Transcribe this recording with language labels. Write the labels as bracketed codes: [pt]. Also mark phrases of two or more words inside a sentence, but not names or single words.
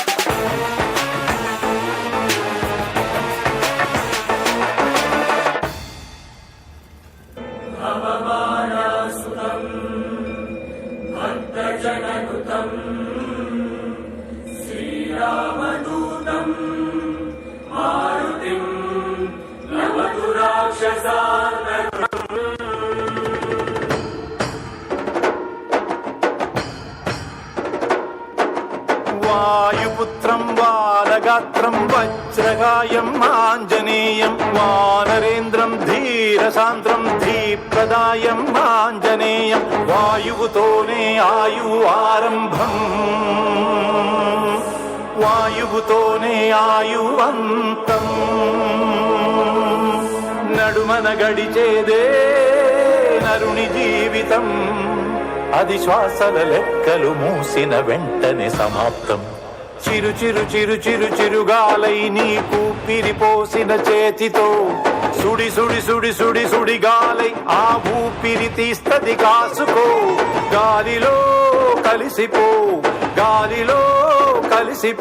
[sa] భవమాయాసుతం భక్తజననుతం శ్రీరామదూతం మారుతిం నమతు రాక్షసాన్ वायुपुत्रं बालगात्रं वज्रकायं आञ्जनेयं वानरेन्द्रं धीरसान्द्रं धीप्रदायं आञ्जनेयं वायुपुतोने आयुआरम्भम् वायुपुतोने आयुवन्तम् [te] నడుమన గడిచేదే నరుని జీవితం అది శ్వాసల లెక్కలు మూసిన వెంటనే సమాప్తం చిరు చిరు చిరు చిరు చిరుగాలై నీకు పిరిపోసిన చేతితో సుడి సుడి సుడి సుడి సుడి గాలై ఆ ఊపిరి తీస్తది కాసుకో గాలిలో కలిసిపో గాలిలో కలిసిపో